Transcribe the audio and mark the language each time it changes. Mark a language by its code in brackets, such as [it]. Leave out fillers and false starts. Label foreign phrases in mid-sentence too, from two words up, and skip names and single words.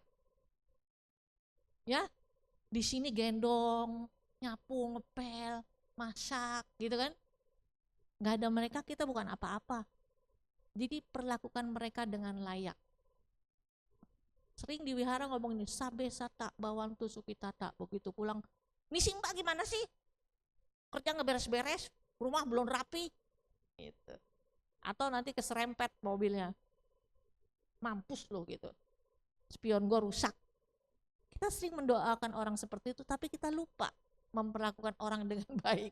[id] Ya, di sini gendong, nyapu, ngepel, masak, gitu kan? Nggak ada mereka, kita bukan apa-apa. Jadi perlakukan mereka dengan layak. Sering di wihara ngomong ini, [pi] sabe sata bawang tusuki tata. [id] Begitu pulang, misi mbak gimana sih? Kerja ngeberes-beres, rumah belum rapi. Gitu. Atau nanti keserempet mobilnya. Mampus loh gitu. Spion gue rusak. Kita sering mendoakan orang seperti itu, tapi kita lupa memperlakukan orang dengan baik.